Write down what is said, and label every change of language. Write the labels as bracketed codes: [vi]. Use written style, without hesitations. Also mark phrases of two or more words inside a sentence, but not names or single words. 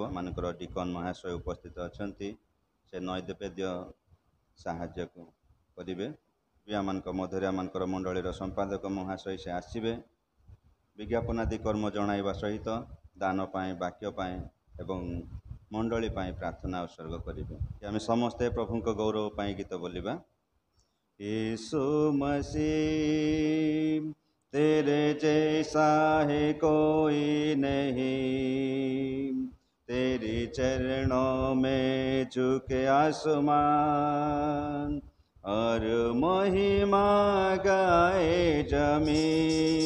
[or] ମାନଙ୍କର ଡିକନ୍ ମହାଶୟ ଉପସ୍ଥିତ ଅଛନ୍ତି, ସେ ନୈବେଦ୍ୟ ସାହାଯ୍ୟ କରିବେ। ଆମମାନଙ୍କ ମଧ୍ୟରେ ଆମଙ୍କର ମଣ୍ଡଳୀର ସମ୍ପାଦକ ମହାଶୟ ସେ ଆସିବେ। ବିଜ୍ଞାପନାଦି କର୍ମ ଜଣାଇବା ସହିତ ଦାନ ପାଇଁ, ବାକ୍ୟ ପାଇଁ ଏବଂ ମଣ୍ଡଳୀ ପାଇଁ ପ୍ରାର୍ଥନା ଉତ୍ସର୍ଗ କରିବେ। ଆମେ ସମସ୍ତେ ପ୍ରଭୁଙ୍କ ଗୌରବ ପାଇଁ ଗୀତ ବୋଲିବା। [hi] यीशु मसीह तेरे जैसा है कोई नहीं, तेरी चरणों में झुके आसमान और महिमा गाए जमीन।